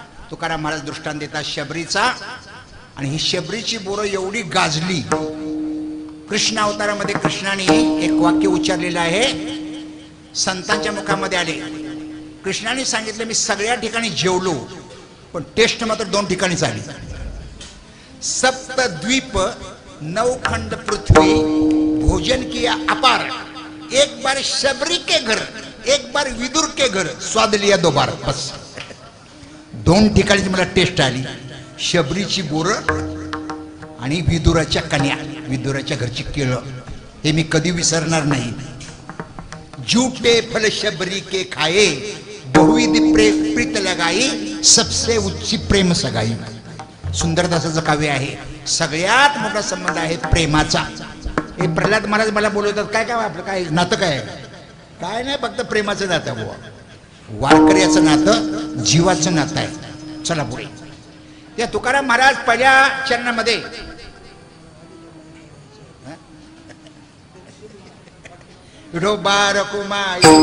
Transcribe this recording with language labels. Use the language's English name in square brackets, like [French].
[Marathi] तुकाराम महाराज दृष्टांत देतात शबरीचा. आणि ही शबरीची बोरं एवढी गाजली. कृष्ण अवतारामध्ये कृष्णाने एक वाक्य उच्चारलेलं आहे, संतांच्या मुखामध्ये आले. कृष्णाने सांगितलं मी सगळ्या ठिकाणी जेवलो, पण टेस्ट मात्र 2 ठिकाणीच आली. [Hindi] सप्तद्वीप 9 खंड पृथ्वी भोजन किया अपार, एक बार शबरी के घर, एक बार विदुर के घर, स्वाद लिया 2 बार. [Marathi] बस 2 ठिकाणी मला टेस्ट आली, शबरीची बोरं आणि विदुराच्या कन्या, विदुराच्या घरची केळं. हे मी कधी विसरणार नाही. [Hindi] झूठे फल शबरी के खाए, बहुविध प्रीत लगाई, सबसे उच्च प्रेम सगाई. [Marathi] सुंदरदासाचं काव्य आहे. सगळ्यात मोठा संबंध आहे प्रेमाचा. हे प्रल्हाद महाराज मला बोलवतात, काय काय आपलं काय नातं काय? काय नाही, फक्त प्रेमाचं नातं बुवा. वारकऱ्याचं नातं जीवाचं नातं आहे. चला पुढे. त्या तुकाराम महाराज पहिल्या चरणामध्ये विठोबा रखुमाई,